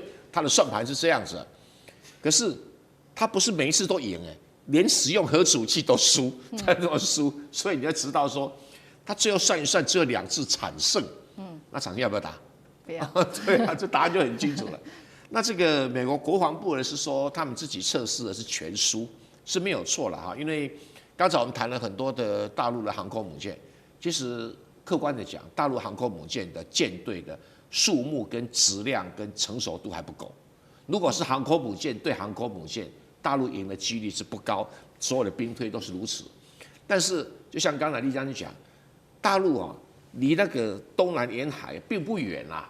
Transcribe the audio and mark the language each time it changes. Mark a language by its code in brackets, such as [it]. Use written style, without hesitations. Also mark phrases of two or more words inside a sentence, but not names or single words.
[zh] 他的算盤是這樣子，可是他不是每一次都贏連使用核子武器都輸，才這麼輸，所以你要知道說。他最後算一算，只有2次慘勝，那場要不要打？不要。對啊，這答案就很清楚了。那這個美國國防部呢是說，他們自己測試的是全輸，是沒有錯了哈。因為剛才我們談了很多的大陸的航空母艦，其實客觀的講，大陸航空母艦的艦隊的數目跟質量跟成熟度還不夠。如果是航空母艦對航空母艦，大陸贏的幾率是不高，所有的兵推都是如此。但是就像剛才李將軍講，大陸啊，離那個東南沿海並不遠啊。